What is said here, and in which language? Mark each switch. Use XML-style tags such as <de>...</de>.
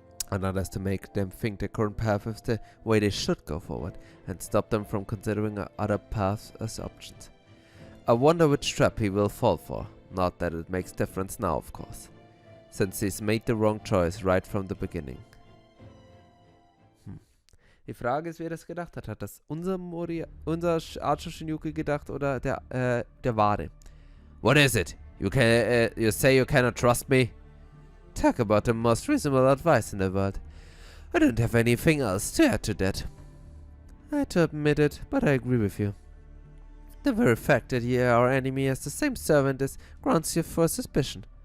<en>Another is to make them think their current path is the way they should go forward, and stop them from considering other paths as options. I wonder which trap he will fall for. Not that it makes difference now, of course, since he's made the wrong choice right from the beginning.</en> <de>Die Frage ist, wer das gedacht hat. Hat das unser Archer Shinjuku gedacht oder der Wade?</de> <en>What is it? You say you cannot trust me? Talk about the most reasonable advice in the world. I don't have anything else to add to that. I hate to admit it, but I agree with you. The very fact that our enemy has the same servant as grounds you for suspicion.</en>